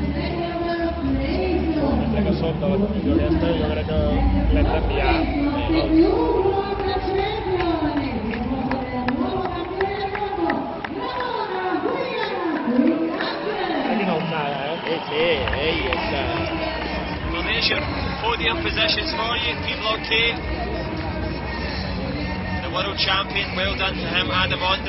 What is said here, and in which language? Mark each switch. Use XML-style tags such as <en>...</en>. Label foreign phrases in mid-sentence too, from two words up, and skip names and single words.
<ca>Des que som de la comissió aquesta, jo crec que l'hem d'enviar. Quina alçada, Sí, està...</ca> <en>Well, there's your podium positions for you, people okay. The world champion, well done to him, Adam Ondra.</en>